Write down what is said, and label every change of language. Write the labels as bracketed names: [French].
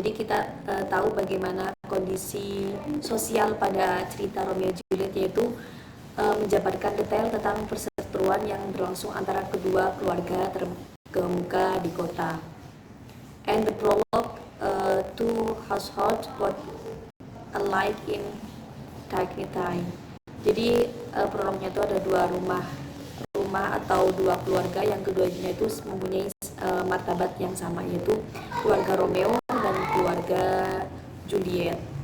[Indonesian] Jadi kita tahu bagaimana kondisi sosial pada cerita Romeo and Juliet, yaitu menjabarkan detail tentang perseteruan yang berlangsung antara kedua keluarga terkemuka di kota. [English] And the prologue, two households both alike in dignity. [Indonesian] Jadi prolognya itu ada dua rumah atau dua keluarga yang keduanya itu mempunyai martabat yang sama, yaitu keluarga Romeo dan keluarga Juliet.